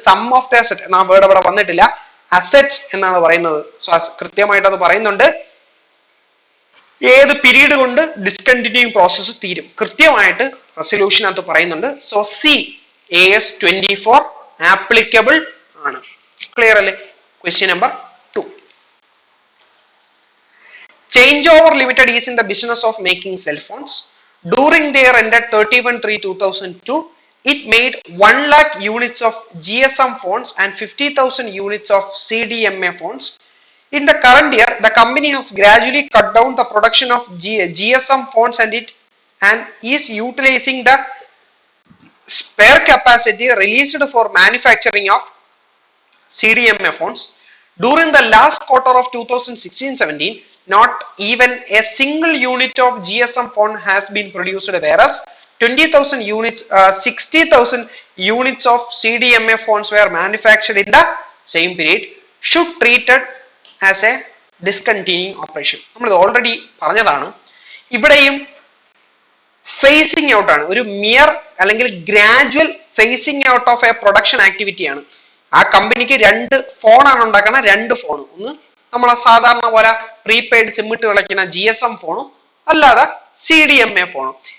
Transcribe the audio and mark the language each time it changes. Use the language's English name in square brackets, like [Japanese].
[English] sum of the asset [Malayalam] എന്ന word അവിടെ വന്നിട്ടില്ല, അസറ്റ്സ് എന്നാണ് പറയുന്നത്. സോ കൃത്യമായിട്ട് അത് പറയുന്നുണ്ട്, ഏത് പീരീഡ് കൊണ്ട് ഡിസ്കണ്ടിന്യൂയിങ് പ്രോസസ് തീരും, കൃത്യമായിട്ട് റെസൊല്യൂഷനകത്ത് പറയുന്നുണ്ട്. സോ AS24 ആപ്ലിക്കബിൾ ആണ്. ക്ലിയർ അല്ലേ? Question number 2. [English] Changeover Limited is in the business of making cell phones. During their ended 31/3/2002, it made 1 lakh units of GSM phones and 50,000 units of CDMA phones. In the current year, the company has gradually cut down the production of GSM phones and is utilizing the spare capacity released for manufacturing of CDMA phones. During the last quarter of 2016-17, not even a single unit of GSM phone has been produced, whereas 20,000 units, 60,000 units of CDMA phones were manufactured in the same period. Should treated as a discontinuing operation. [Malayalam] നമ്മൾ already പറഞ്ഞതാണ്. ഇവിടെയും phasing out ആണ്, ഒരു mere അല്ലെങ്കിൽ gradual [English] phasing out of a production activity [Malayalam] ആണ്. ആ കമ്പനിക്ക് 2 ഫോണാണ് ഉണ്ടാക്കണം, 2 ഫോൺ. ഒന്ന് നമ്മളെ സാധാരണ പോലെ പ്രീപെയ്ഡ് സിം ഇട്ട് കളിക്കുന്ന GSM ഫോണും, അല്ലാതെ CDMA ഫോണും.